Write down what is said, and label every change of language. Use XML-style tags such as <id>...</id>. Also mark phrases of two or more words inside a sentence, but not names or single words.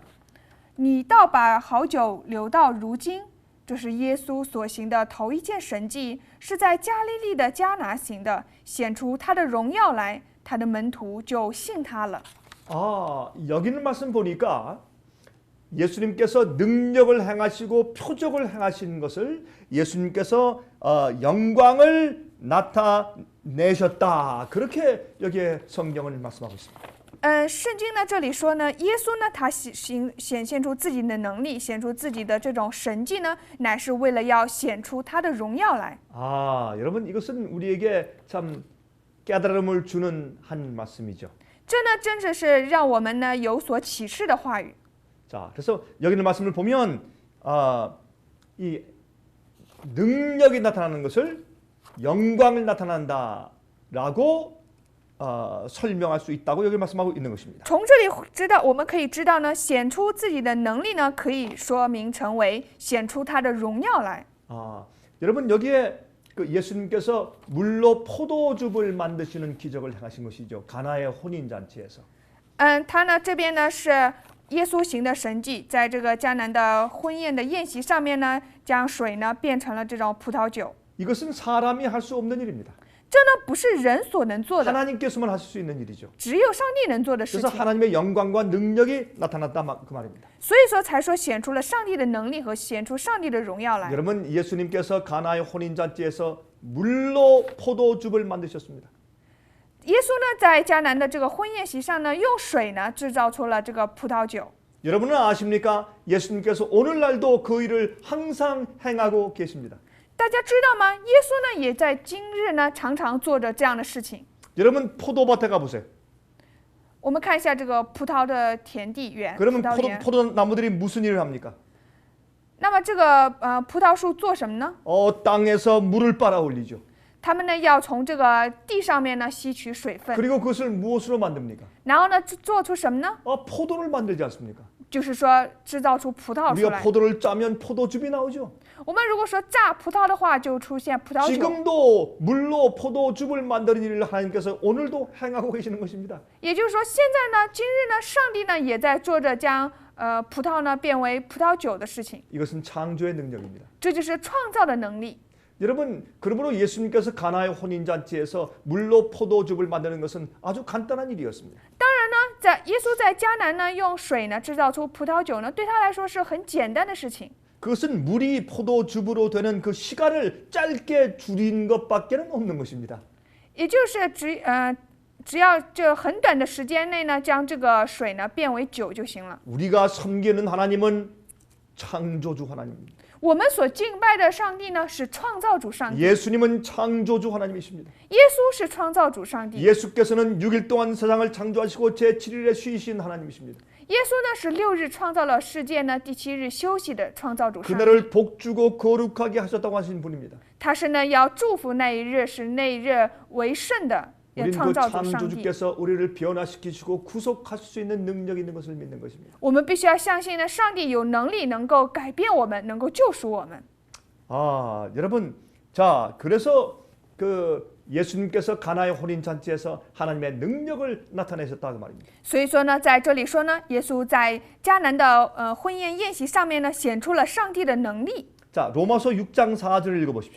<zh>你倒把好酒留到如今。” 这是耶稣所行的头一件神迹，是在加利利的迦拿行的，显出他的荣耀来，他的门徒就信他了。</zh> <ko>아, 여기 있는 말씀 보니까 예수님께서 능력을 행하시고 표적을 행하시는 것을 예수님께서 영광을 나타내셨다. 그렇게 여기에 성경은 말씀하고 있습니다.</ko> <zh>圣经呢这里说呢，耶稣呢他显现出自己的能力，显出自己的这种神迹呢，乃是为了要显出他的荣耀来。</zh> <ko>아, 여러분 이것은 우리에게 참 깨달음을 주는 한 말씀이죠.</ko> <zh>这呢真的是让我们呢有所启示的话语。</zh> <ko>자, 그래서 여기 있는 말씀을 보면 이 능력이 나타나는 것을 영광을 나타난다라고 설명할 수 있다고 여기 말씀하고 있는 것입니다.</ko> <zh>从这里我们可以知道呢，显出自己的能力呢，可以说明成为显出他的荣耀来。</zh> <ko>여러분 여기에 그 예수님께서 물로 포도즙을 만드시는 기적을 행하신 것이죠. 가나의 혼인 잔치에서.</ko> <zh>他呢这边呢是耶稣行的神迹，在这个迦南的婚宴的宴席上面呢，将水呢变成了这种葡萄酒。</zh> <ko>이것은 사람이 할 수 없는 일입니다.</ko> <zh>这呢不是人所能做的，</zh> <ko>하나님께서만 하실 수 있는 일이죠.</ko> <zh>只有上帝能做的事</zh> <ko>그래서</ko> <zh>情。</zh> <ko>하나님의 영광과 능력이 나타났다 그 말입니다.</ko> <zh>所以说才说显出了上帝的能力和显出上帝的荣耀来。</zh> <ko>여러분 예수님께서 가나의 혼인 잔치에서 물로 포도즙을 만드셨습니다.</ko> <zh>耶稣呢在迦南的这个婚宴席上呢，用水呢制造出了这个葡萄酒。</zh> <ko>여러분은 아십니까? 예수님께서 오늘날도 그 일을 항상 행하고 계십니다.</ko> <zh>大家知道吗？耶稣呢也在今日呢常常做着这样的事情。</zh> <ko>여러분 포도밭에 가보세요.</ko> <zh>我们看一下这个葡萄的田地园，葡</zh> <ko>그러면</ko> <zh>萄园。</zh> <ko>포도나무들이 무슨 일을 합니까?</ko> <zh>那么这个葡萄树做什么呢？</zh> <ko>땅에서 물을 빨아 올리죠.</ko> <zh>他们呢要从这个地上面呢吸取水分，</zh> <ko>그리고 그것을 무엇으로 만듭니까?</ko> <zh>然后呢做出什么呢？</zh> <ko>포도를 만들지 않습니까?</ko> <zh>就是说制造出葡萄出</zh> <ko>우리가</ko> <zh>来。</zh> <ko>포도를 짜면 포도즙이 나오죠.</ko> <zh>我们如果说榨葡萄的话，就出现葡萄酒。</zh> <ko>지금도 물로 포도즙을 만드는 일을 하나님께서 오늘도 행하고 계시는 것입니다.</ko> <zh>也就是说，现在呢，今日呢，上帝呢也在做着将葡萄呢变为葡萄酒的事情。</zh> <ko>이것은 창조의 능력입니다.</ko> <zh>这就是创造的能力。</zh> <ko>여러분, 그러므로 예수님께서 가나의 혼인잔치에서 물로 포도즙을 만드는 것은 아주 간단한 일이었습니다.</ko> <zh>当然呢，耶稣在迦南呢用水呢制造出葡萄酒呢，对他来说是很简单的事情。</zh> <ko>그것은 물이 포도즙으로 되는 그 시간을 짧게 줄인 것밖에는 없는 것입니다.</ko> <zh>也就是只要这很短的时间内呢，将这个水呢变为酒就行了。</zh> <ko>우리가 섬기는 하나님은 창조주 하나님입니다.</ko> <zh>我们所敬拜的上帝呢是创造主上帝，</zh> <ko>예수님은 창조주 하나님이십니다.</ko> <zh>耶稣是创造主上帝，</zh> <ko>예수께서는 6일 동안 세상을 창조하시고 제7일에 쉬신 하나님이십니다.</ko> <zh>耶稣呢是6日创造了世界呢，第7日休息的创造主上帝。</zh> <ko>그날을 복주고 거룩하게 하셨다고 하신 분입니다.</ko> <zh>他是呢要祝福那一日，使那一日为圣的</zh> <ko>우리는</ko> <zh>创</zh> <ko>그</ko> <zh>造主上帝。</zh> <ko>창조주께서 우리를 변화시키시고 구속할 수 있는 능력이 있는 것을 믿는 것입니다.</ko> <zh>我们必须要相信呢，上帝有能力能够改变我们，能够救赎我们。</zh> <ko>여러분, 자, 그래서 그 예수님께서 가나의 혼인 잔치에서 하나님의 능력을 나타내셨다 그 말입니다.</ko> <zh>所以说呢，在这里说呢，耶稣在迦南的婚宴宴席上面呢，显出了上帝的能力。</zh> <ko>자, 로마서 6장 4절을 읽어 보십시오.</ko>